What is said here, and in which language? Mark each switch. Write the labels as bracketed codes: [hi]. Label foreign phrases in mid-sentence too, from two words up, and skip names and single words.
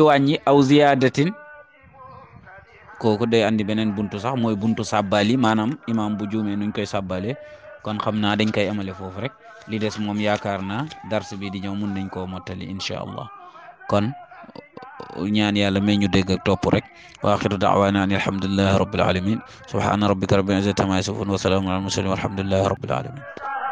[wo] wàññi [ar] أو زيادة [wo] kooku day andi beneen buntu sax mooy buntu sàbbali maanaam imaam bu juumee nuñ koy sàbbale kon xam naa dañ koy amale foofu rek li des moom yaakaar naa dars bi di ñëw mun nañ koo mottali [ar] إن شاء الله [wo] kon ñaan yàlla may ñu dégg ak topp rek [ar] وآخر دعوانا أن الحمد لله رب العالمين سبحان ربك رب العزة عما يصفون وسلام على المرسلين والحمد لله رب العالمين